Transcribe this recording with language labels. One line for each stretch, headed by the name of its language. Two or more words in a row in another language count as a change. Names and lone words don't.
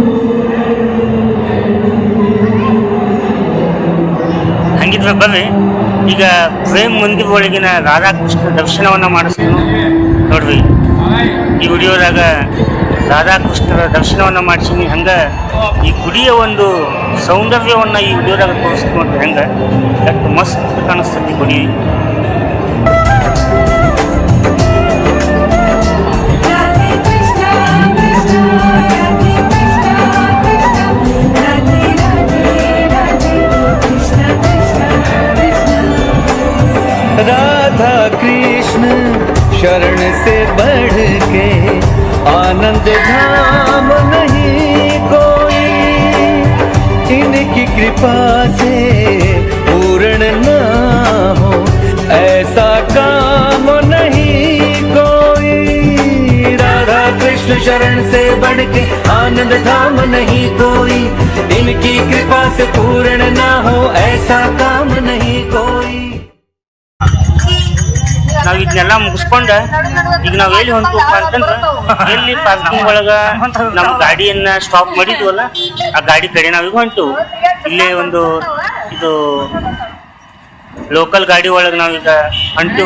Kannada: ಹಂಗಿದ್ರೆ ಬರ್ರಿ ಈಗ ಪ್ರೇಮ್ ಮಂದಿರ ಒಳಗಿನ ರಾಧಾಕೃಷ್ಣ ದರ್ಶನವನ್ನ ಮಾಡಿಸ್ತೀನಿ ನೋಡ್ರಿ. ಈ ವಿಡಿಯೋದಾಗ ರಾಧಾಕೃಷ್ಣರ ದರ್ಶನವನ್ನ ಮಾಡಿಸೀನಿ. ಹಂಗ ಈ ಗುಡಿಯ ಒಂದು ಸೌಂದರ್ಯವನ್ನ ಈ ವಿಡಿಯೋದಾಗ ತೋರಿಸ್ತೀನಿ ನೋಡ್ರಿ. ಹಂಗ ಎಷ್ಟು ಮಸ್ತ್ ಕಾಣಿಸ್ತೈತಿ ಗುಡಿ.
Hindi: राधे कृष्णा कृष्णा राधे कृष्णा कृष्णा राधे राधे राधे कृष्णा कृष्णा कृष्णा राधा कृष्ण शरण से बढ़ के आनंद धाम नहीं कोई, इनकी कृपा से पूर्ण ना हो ऐसा काम नहीं कोई। राधा कृष्ण शरण से बढ़ के आनंद धाम नहीं कोई, इनकी कृपा से पूर्ण ना हो ऐसा काम नहीं कोई।
Kannada: ನಾವ್ ಇದನ್ನೆಲ್ಲ ಮುಗಿಸ್ಕೊಂಡ ಈಗ ನಾವ್ ಎಲ್ಲಿ ಹೊಂಟಪ್ಪ ಅಂತಂದ್ರ, ಎಲ್ಲಿ ಪಾರ್ಕಿಂಗ್ ಒಳಗ ನಮ್ ಗಾಡಿಯನ್ನ ಸ್ಟಾಪ್ ಮಾಡಿದ್ವಲ್ಲ ಆ ಗಾಡಿ ಕಡೆ ನಾವೀಗ ಹೊಂಟು. ಇಲ್ಲೇ ಒಂದು ಇದು ಲೋಕಲ್ ಗಾಡಿ ಒಳಗ ನಾವೀಗ ಹೊಂಟು.